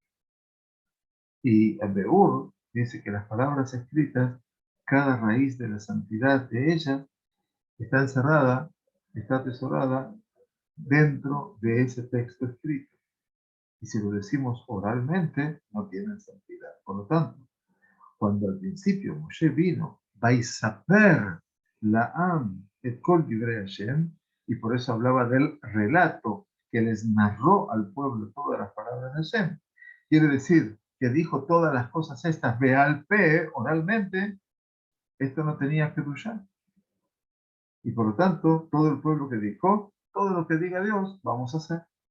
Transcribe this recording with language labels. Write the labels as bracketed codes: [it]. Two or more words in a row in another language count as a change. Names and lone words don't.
[es] Y el Beur dice que las palabras escritas, cada raíz de la santidad de ellas, está encerrada, está atesorada dentro de ese texto escrito. Y si lo decimos oralmente, no tienen santidad. Por lo tanto, cuando al principio Moshe vino, [he] ויספר לעם את כל דברי השם, [es] y por eso hablaba del relato que les narró al pueblo todas las palabras de Hashem. Quiere decir que dijo todas las cosas estas [he] בעל פה, [es] oralmente, esto no tenía Kedushá. Y por lo tanto, todo el pueblo que dijo, todo lo que diga Dios, vamos a hacer.